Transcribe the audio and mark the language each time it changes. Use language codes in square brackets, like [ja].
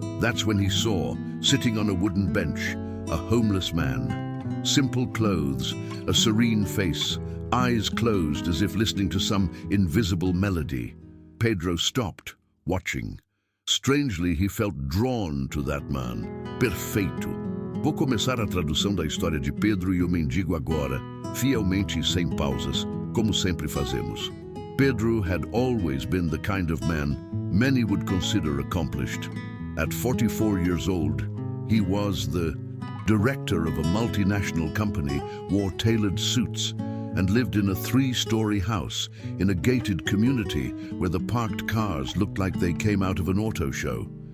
[en] That's when he saw, sitting on a wooden bench, a homeless man. Simple clothes, a serene face, eyes closed as if listening to some invisible melody. Pedro stopped, watching. Strangely, he felt drawn to that man. [pt] Perfeito. Vou começar a tradução da história de Pedro e o mendigo agora, fielmente e sem pausas, como sempre fazemos. [en] Pedro had always been the kind of man many would consider accomplished. At 44 years old, he was the director of a multinational company, wore tailored suits, and lived in a 3-story house in a gated community where the parked cars looked like they came out of an auto show.